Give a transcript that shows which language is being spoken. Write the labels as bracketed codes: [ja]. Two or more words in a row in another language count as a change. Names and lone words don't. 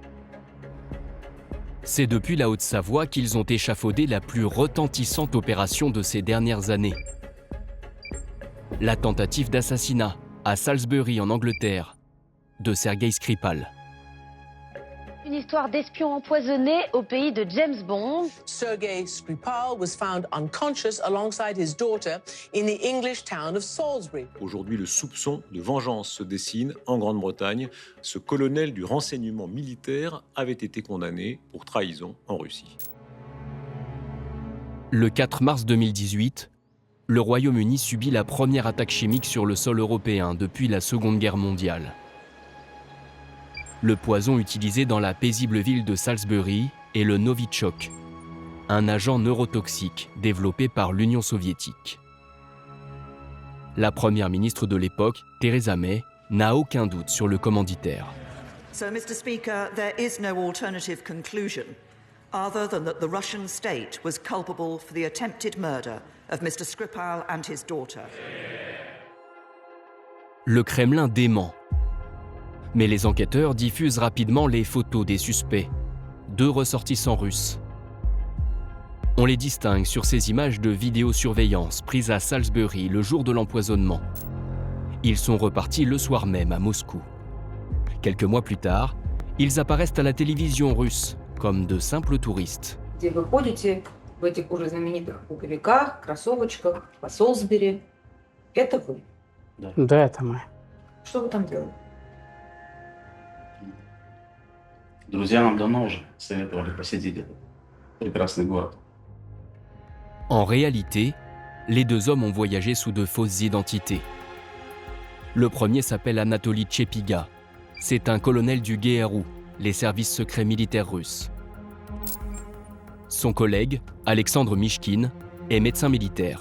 [fr] C'est depuis la Haute-Savoie qu'ils ont échafaudé la plus retentissante opération de ces dernières années. La tentative d'assassinat à Salisbury en Angleterre de Sergei Skripal. Une histoire d'espion empoisonné au pays de James Bond. [en] Sergei Skripal was found unconscious alongside his daughter in the English town of Salisbury. [fr] Aujourd'hui, le soupçon de vengeance se dessine en Grande-Bretagne. Ce colonel du renseignement militaire avait été condamné pour trahison en Russie. Le 4 mars 2018, le Royaume-Uni subit la première attaque chimique sur le sol européen depuis la Seconde Guerre mondiale. Le poison utilisé dans la paisible ville de Salisbury est le Novichok, un agent neurotoxique développé par l'Union soviétique. La première ministre de l'époque, Theresa May, n'a aucun doute sur le commanditaire. [en] So, Mr. Speaker, there is no alternative conclusion other than that the Russian state was culpable for the attempted murder of Mr. Skripal and his daughter. [fr] Le Kremlin dément. Mais les enquêteurs diffusent rapidement les photos des suspects, 2 ressortissants russes. On les distingue sur ces images de vidéosurveillance prises à Salisbury le jour de l'empoisonnement. Ils sont repartis le soir même à Moscou. Quelques mois plus tard, ils apparaissent à la télévision russe comme de simples touristes. [ru] Вы ходите в этих уже знаменитых пуховиках, кроссовочках по Солсбери. Это вы? Да, это мы. Что вы там делаете? Друзья нам давно уже советовали посетить этот прекрасный город. [fr] En réalité, les 2 hommes ont voyagé sous de fausses identités. Le premier s'appelle Anatoly Chepiga. C'est un colonel du GRU, les services secrets militaires russes. Son collègue, Alexandre Mishkin, est médecin militaire.